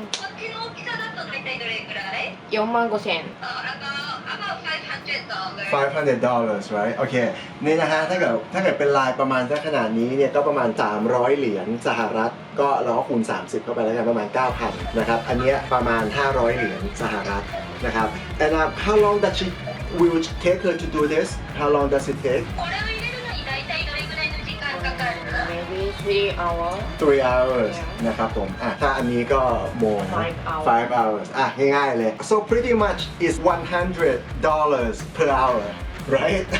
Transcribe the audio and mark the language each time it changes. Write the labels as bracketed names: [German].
[Japanese] こっちの大きさだと大体どれくらい 4万5千円 [English] about $500. $500 right? [Thai] Okay นี่นะฮะถ้าเกิดเป็นลายประมาณสักขนาดนี้เนี่ยก็ประมาณ300เหรียญสหรัฐก็เราก็คูณ30เข้าไปแล้วกันประมาณ 9,000 นะครับอันเนี้ยประมาณ500เหรียญสหรัฐนะครับ [English] And how long does she will take her to do this? How long does it take? [Japanese] これを入れるのに大体どれくらいの時間かかる [English] maybe 3 hours 3 hours [Thai] นะครับผมถ้าอันนี้ก็โมง [English] 5 hours [Thai] ง่ายๆเลย [English] so pretty much is $100 per hour right